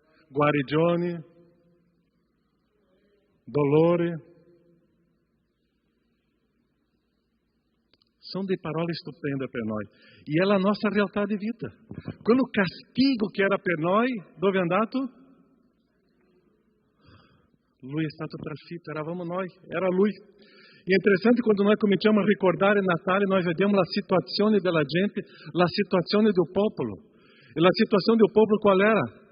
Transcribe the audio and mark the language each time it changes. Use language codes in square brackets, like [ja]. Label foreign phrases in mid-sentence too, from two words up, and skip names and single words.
[it] guarigione, dolore. [pt] São de [it] parole stupenda per noi. [pt] E é a nossa realidade de vida. [it] Quello castigo que era per noi, dove è andato? Lui è stato trafitto, eravamo noi, era lui. E è interessante quando noi cominciamo a ricordare Natale, noi vediamo la situazione della gente, la situazione del popolo. E la situazione del popolo qual era?